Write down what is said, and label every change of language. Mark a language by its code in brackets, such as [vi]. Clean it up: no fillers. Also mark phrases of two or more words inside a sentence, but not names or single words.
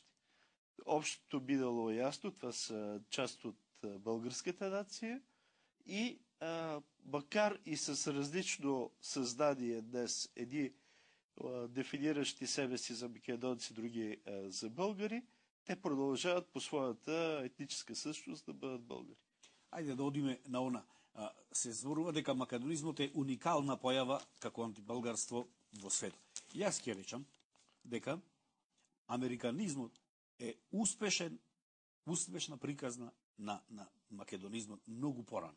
[bg] Общото би дало ясно, това са част от българската нация и макар и с различно създание днес, едни дефиниращи себе си за македонци, други за българи, те продължават по своята етническа същност да бъдат българи. [mk] Ајде да одиме на она. Се зборува дека македонизмот е уникална појава како антибългарство во светот. Јас ќе речам дека американизмот е успешна приказна на македонизмот многу порано.